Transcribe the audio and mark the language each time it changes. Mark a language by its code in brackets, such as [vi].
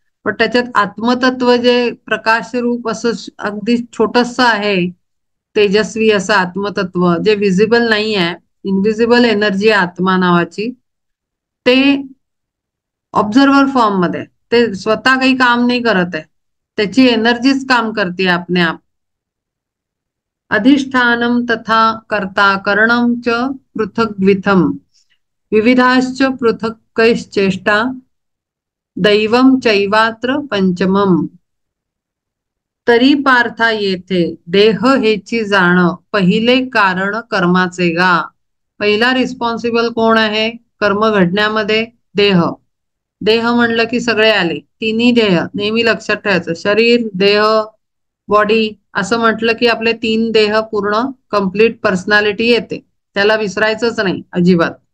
[mr] पण त्याच्यात आत्मतत्व जे प्रकाश रूप असं अगदी छोटस आहे, तेजस्वी असं आत्मतत्व जे विजिबल नाही आहे, इनविजिबल एनर्जी आत्मा नावाची, ते ऑब्झर्वर फॉर्म मध्ये, ते स्वतः काही काम नाही करत आहे, त्याची एनर्जीच काम करते आपने आप. [sa] अधिष्ठानम तथा कर्ता करणम च पृथग्विथम, विविधाश्च पृथक्कैश्चेष्टा, दैवम चैवात्र पंचमम. [mr] तरी पार्था येथे देह हेची जाण, पहिले कारण कर्माचे गा. पहिला रिस्पॉन्सिबल कोण आहे कर्म घडण्यामध्ये? देह. देह म्हणलं की सगळे आले, तिन्ही देह नेहमी लक्षात ठेवायचं. शरीर, देह, बॉडी असं म्हटलं की आपले 3 देह पूर्ण कंप्लीट पर्सनॅलिटी येते, त्याला विसरायचंच नाही अजिबात.